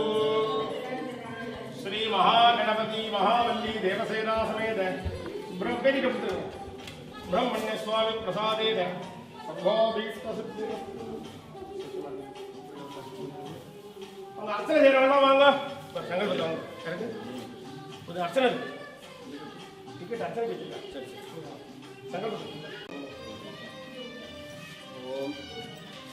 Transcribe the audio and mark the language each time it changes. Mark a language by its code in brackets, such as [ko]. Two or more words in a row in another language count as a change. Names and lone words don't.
[sa] श्री महागणपति महावल्ली देवसेना समेत ब्रह्मण्य स्वामी प्रसादेन सर्वाभीष्टसिद्धिरस्तु. [ta] अर्चना செய்றவங்க வாங்க சங்கல் பண்ணுவாங்க. கரெக்ட். ஒரு அர்ச்சனை டிக்கெட் அர்ச்சனை கேட்கல. சரி சரி. சங்கல் பண்ணுங்க. ஓம்